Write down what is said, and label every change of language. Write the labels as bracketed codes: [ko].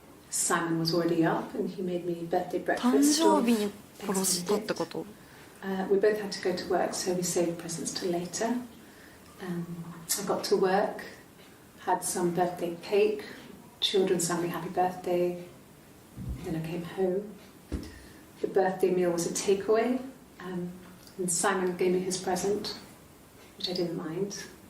[en] Simon was already up and he made me birthday [ja] 誕 [en] breakfast. [ja] 生日に殺したってこと？ [en] We both had to go to work, so we saved presents till later. I got to work, had some birthday cake, children sang me happy birthday. Then I came home. The birthday meal was a takeaway, and Simon gave me his present, which I didn't mind.